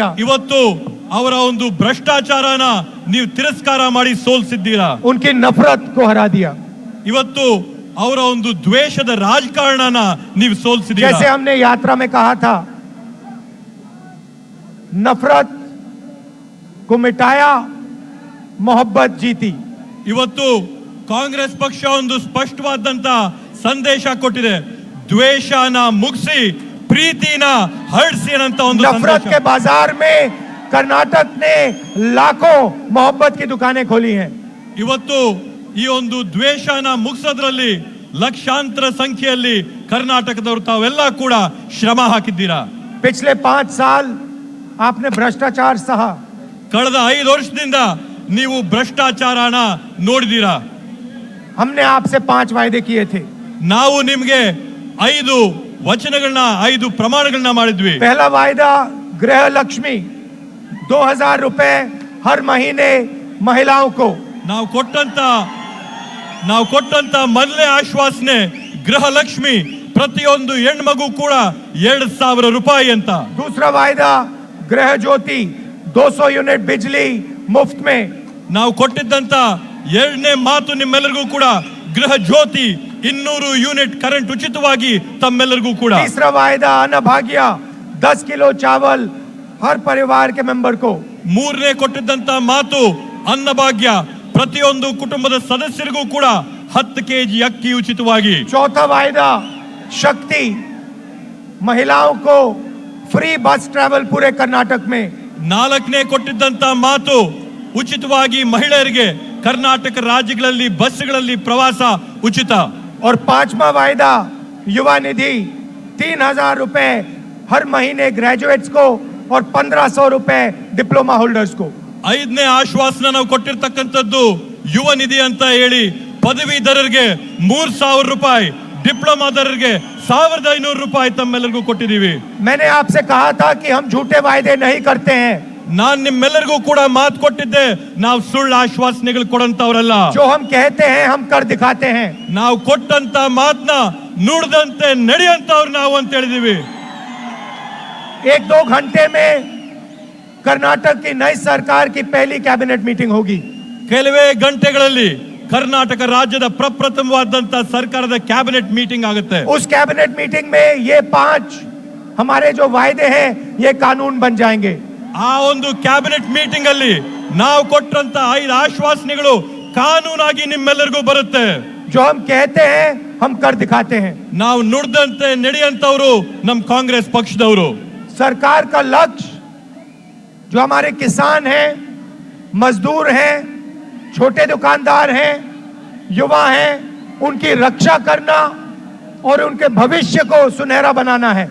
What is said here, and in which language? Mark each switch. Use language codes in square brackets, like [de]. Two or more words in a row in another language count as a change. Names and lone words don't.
[kn] ಇವತ್ತು ಅವರ ಒಂದು ಭ್ರಷ್ಟಾಚಾರನ ನೀವು ತಿರಸ್ಕಾರ ಮಾಡಿ ಸೋಲ್ಸಿದ್ದೀರಾ. [hi] उनकी नफरत को हरा दिया. [kn] ಇವತ್ತು ಅವರ ಒಂದು ದ್ವೇಷದ ರಾಜಕಾರಣನ ನೀವು ಸೋಲ್ಸಿದ್ದೀರಾ. [hi] जैसे हमने यात्रा में कहा था, नफरत को मिटाया, मोहब्बत जीती. [kn] ಇವತ್ತು ಕಾಂಗ್ರೆಸ್ ಪಕ್ಷ ಒಂದು ಸ್ಪಷ್ಟವಾದಂತ ಸಂದೇಶ ಕೊಟ್ಟಿದೆ. ದ್ವೇಷನ ಮುಗಿಸಿ ಪ್ರೀತಿನ ಹರಡಿಸಿ ಅಂತ ಒಂದು [hi] नफरत [kn] ಸಂದೇಶ. [hi] के बाजार में कर्नाटक ने लाखों मोहब्बत की दुकानें खोली हैं. [kn] ಇವತ್ತು ಈ ಒಂದು ದ್ವೇಷನ ಮುಗಿಸೋದ್ರಲ್ಲಿ ಲಕ್ಷಾಂತರ ಸಂಖ್ಯೆಯಲ್ಲಿ ಕರ್ನಾಟಕದವರು ತಾವೆಲ್ಲ ಕೂಡ ಶ್ರಮ ಹಾಕಿದ್ದೀರಾ. [hi] पिछले 5 साल आपने भ्रष्टाचार सहा. [kn] ಕಳೆದ 5 ವರ್ಷದಿಂದ ನೀವು ಭ್ರಷ್ಟಾಚಾರನ ನೋಡಿದೀರಾ. [hi] हमने आपसे 5 वायदे किए थे. [kn] ನಾವು ನಿಮ್ಗೆ 5 ವಚನಗಳನ್ನ, 5 ಪ್ರಮಾಣಗಳನ್ನ ಮಾಡಿದ್ವಿ. [hi] पहला वायदा गृह लक्ष्मी, 2000 रुपए हर महीने महिलाओं को. [kn] ನಾವು ಕೊಟ್ಟಂತ ಮೊದಲೇ ಆಶ್ವಾಸನೆ ಗೃಹ ಲಕ್ಷ್ಮಿ, ಪ್ರತಿಯೊಂದು ಹೆಣ್ಮಗು ಕೂಡ 2000 ರೂಪಾಯಿ ಅಂತ. [hi] दूसरा वायदा गृह ज्योति, 200 यूनिट बिजली मुफ्त में. [kn] ನಾವು ಕೊಟ್ಟಿದ್ದಂತ ಎರಡನೇ ಮಾತು ನಿಮ್ಮೆಲ್ಲರಿಗೂ ಕೂಡ ಗೃಹ ಜ್ಯೋತಿ, 200 ಯೂನಿಟ್ ಕರೆಂಟ್ ಉಚಿತವಾಗಿ ತಮ್ಮೆಲ್ಲರಿಗೂ ಕೂಡ. [hi] तीसरा वायदा अन्न भाग्य, 10 किलो चावल हर परिवार के मेंबर को. [kn] ಮೂರನೇ ಕೊಟ್ಟಿದ್ದಂತ ಮಾತು ಅನ್ನಭಾಗ್ಯ, ಪ್ರತಿಯೊಂದು ಕುಟುಂಬದ ಸದಸ್ಯರಿಗೂ ಕೂಡ 10 kg ಅಕ್ಕಿ ಉಚಿತವಾಗಿ. [hi] चौथा वायदा शक्ति, महिलाओं को [en] free bus travel [hi] पूरे कर्नाटक में. [kn] ನಾಲ್ಕನೇ ಕೊಟ್ಟಿದ್ದಂತ ಮಾತು ಉಚಿತವಾಗಿ ಮಹಿಳೆಯರಿಗೆ ಕರ್ನಾಟಕ ರಾಜ್ಯಗಳಲ್ಲಿ ಬಸ್ಗಳಲ್ಲಿ ಪ್ರವಾಸ ಉಚಿತ. [hi] और 5वां वायदा युवा निधि, 3000 रुपए हर महीने ग्रेजुएट्स को और 1500 रुपए [en] diploma holders [hi] को. [kn] 5ನೇ ಆಶ್ವಾಸನ ನಾವು ಕೊಟ್ಟಿರ್ತಕ್ಕಂಥದ್ದು ಯುವ ನಿಧಿ ಅಂತ ಹೇಳಿ ಪದವೀಧರರಿಗೆ 3000 ರೂಪಾಯಿ, ಡಿಪ್ಲೊಮಾದವರಿಗೆ 1500 ರೂಪಾಯಿ ತಮ್ಮೆಲ್ಲರಿಗೂ ಕೊಟ್ಟಿದ್ದೀವಿ. [hi] मैंने आपसे कहा था कि हम झूठे वायदे नहीं करते हैं. [kn] ನಾನ್ ನಿಮ್ಮೆಲ್ಲರಿಗೂ ಕೂಡ ಮಾತು ಕೊಟ್ಟಿದ್ದೆ, ನಾವು ಸುಳ್ಳು ಆಶ್ವಾಸನೆಗಳು ಕೊಡಂತವ್ರಲ್ಲ. [hi] जो हम कहते हैं हम कर दिखाते हैं. [kn] ನಾವು ಕೊಟ್ಟಂತ ಮಾತನ್ನ ನುಡಿದಂತೆ ನಡೆಯಂತವ್ರು ನಾವು ಅಂತ ಹೇಳಿದೀವಿ. [hi] 1-2 घंटे में कर्नाटक की नई सरकार की पहली [en] cabinet meeting [hi] होगी. [kn] ಕೆಲವೇ ಗಂಟೆಗಳಲ್ಲಿ ಕರ್ನಾಟಕ ರಾಜ್ಯದ ಪ್ರಪ್ರಥಮವಾದಂತ ಸರ್ಕಾರದ [en] cabinet meeting [kn] ಆಗುತ್ತೆ. [hi] उस [en] cabinet meeting [hi] में ये 5 हमारे जो वायदे हैं ये कानून बन जाएंगे. [kn] ಆ ಒಂದು [en] cabinet meeting [kn] ಅಲ್ಲಿ ನಾವು ಕೊಟ್ಟಂತ 5 ಆಶ್ವಾಸನೆಗಳು ಕಾನೂನಾಗಿ ನಿಮ್ಮೆಲ್ಲರಿಗೂ ಬರುತ್ತೆ. [hi] जो हम कहते हैं हम कर दिखाते हैं. [kn] ನಾವು ನುಡಿದಂತೆ ನಡೆಯಂತವ್ರು ನಮ್ಮ ಕಾಂಗ್ರೆಸ್ ಪಕ್ಷದವರು. [hi] सरकार का लक्ष्य जो हमारे किसान हैं, मजदूर हैं, छोटे दुकानदार हैं, युवा हैं, उनकी रक्षा करना और उनके भविष्य को सुनहरा बनाना है.